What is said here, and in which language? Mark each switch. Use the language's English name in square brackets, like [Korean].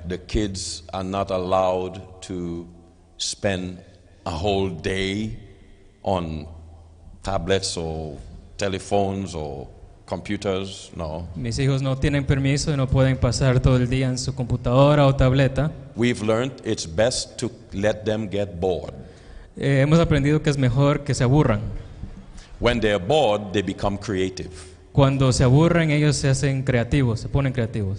[English] The kids are not allowed to spend a whole day on tablets or telephones or computers. [Spanish] No. Mis hijos no tienen permiso y no pueden pasar todo el día en su computadora o tableta. [English] We've learned it's best to let them get bored. [Spanish] Hemos aprendido que es mejor que se aburran. [English] When they're bored, they become creative. [Spanish] Cuando se aburren, ellos se hacen creativos, se ponen creativos.